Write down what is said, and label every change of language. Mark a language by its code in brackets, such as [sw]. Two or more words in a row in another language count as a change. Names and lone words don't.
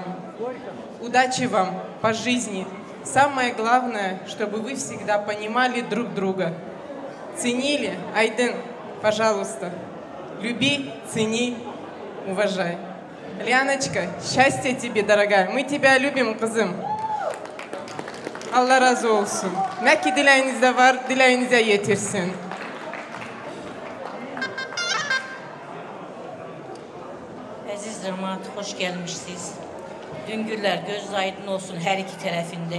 [ru] Удачи вам по жизни. Самое главное, чтобы вы всегда понимали друг друга. Ценили, Айден, пожалуйста, люби, цени, уважай. Лианочка, счастья тебе, дорогая. Мы тебя любим, [tr] kızım. Allah razı olsun. Ne ki dileğinizde var, dileğinize yetirsin. Aziz cemaat, hoş gelmişsiniz. Düngüller göz aydın olsun her iki tarafında.